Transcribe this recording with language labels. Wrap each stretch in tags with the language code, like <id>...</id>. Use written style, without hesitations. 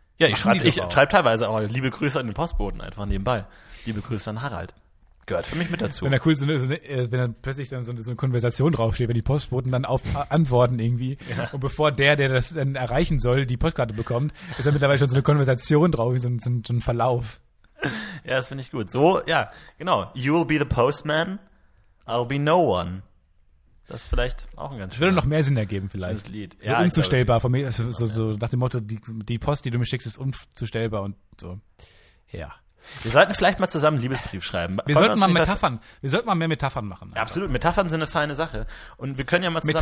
<de>Ja, ich schreibe teilweise auch liebe Grüße an den Postboten einfach nebenbei. Liebe Grüße an Harald. Gehört für mich mit dazu. Wenn da cool wenn dann plötzlich dann so eine Konversation draufsteht, wenn die Postboten dann auf antworten irgendwie. Ja. Und bevor der das dann erreichen soll, die Postkarte bekommt, ist dann mittlerweile schon so eine Konversation drauf, so ein Verlauf. Ja, das finde ich gut. So, ja, genau.</de> <en>You'll be the postman, I'll be no one.</en> <de>Das ist vielleicht auch ein ganz schönes. Würde noch mehr Sinn ergeben vielleicht. Lied. So ja, unzustellbar von mir, so nach dem Motto, die Post, die du mir schickst, ist unzustellbar und so. Ja. Wir sollten vielleicht mal zusammen einen Liebesbrief schreiben. Wir sollten mal mehr Metaphern machen. Ja, absolut. Metaphern sind eine feine Sache. Und wir können ja mal zusammen</de>